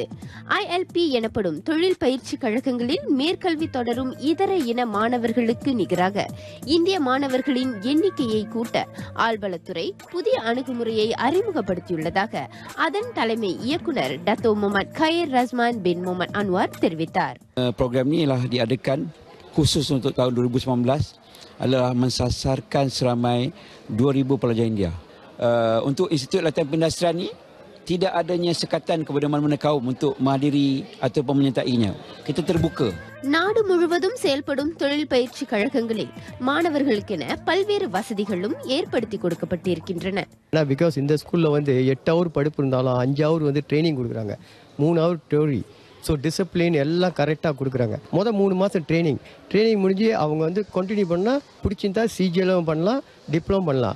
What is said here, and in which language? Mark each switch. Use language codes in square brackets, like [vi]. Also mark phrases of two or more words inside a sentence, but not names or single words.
[ta] ILP எனப்படும் தொழில் பயிற்சி கழகங்களில் மேற்கல்வி தொடரும் இதர இன மாணவர்களுக்கு நிகராக இந்திய மாணவர்களின் எண்ணிக்கையை கூட்ட ஆழ்வளத்துறை புதிய அணுகுமுறையை அறிமுகப்படுத்தியுள்ளதாக அதன் தலைமை இயக்குனர் டத்தோ முகமது கயர் ரஸ்மான் பின் முகமது அன்வார் தெரிவித்தார். [ms] Program ini ialah diadakan khusus untuk tahun 2019 adalah mensasarkan seramai 2,000 pelajar India. Untuk Institut Latihan Perindustrian ini tidak adanya sekatan kepada mana-mana kaum untuk menghadiri ataupun menyertainya. Kita terbuka. [ta] நாடு முழுவதும் செயல்படும் தொழில் பயிற்சி கழகங்களில் மாணவர்களுக்கென பல்வேறு வசதிகளும் ஏற்படுத்தி கொடுக்கப்பட்டிருக்கின்றன. பிகாஸ் இந்த ஸ்கூல்ல 8 ஹவர் படிப்பு இருந்தாலும் 5 [en] hour training [ta] கொடுக்குறாங்க, 3 [en] hour theory. so discipline [ta] எல்லாம் கரெக்டாக கொடுக்குறாங்க. 3 மாதம் ட்ரைனிங் முடிஞ்சு அவங்க கண்டினியூ பண்ணால் பிடிச்சிருந்தா சிஜிஎலும் பண்ணலாம், டிப்ளமோ பண்ணலாம்.